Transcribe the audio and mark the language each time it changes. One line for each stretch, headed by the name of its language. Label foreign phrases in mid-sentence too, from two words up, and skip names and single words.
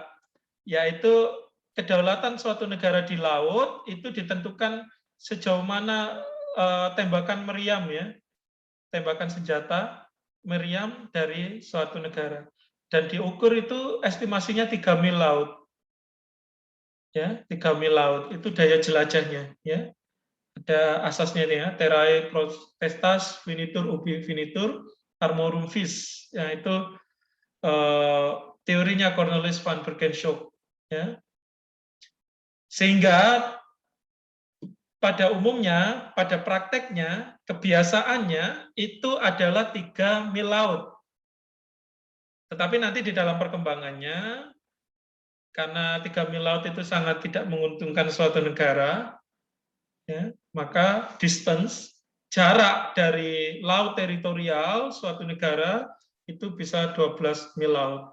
Indonesian: Yaitu kedaulatan suatu negara di laut itu ditentukan sejauh mana tembakan meriam ya, tembakan senjata meriam dari suatu negara. Dan diukur itu estimasinya 3 mil laut. Ya, 3 mil laut itu daya jelajahnya ya. Ada asasnya nih ya,
Latin: terrae potestas finitur ubi finitur armorum vis.
Indonesian: Ya, itu teorinya Cornelis van Berkenschop ya. Sehingga pada umumnya, pada prakteknya, kebiasaannya itu adalah 3 mil laut. Tetapi nanti di dalam perkembangannya, karena 3 mil laut itu sangat tidak menguntungkan suatu negara, ya, maka distance, jarak dari laut teritorial suatu negara itu bisa 12 mil laut.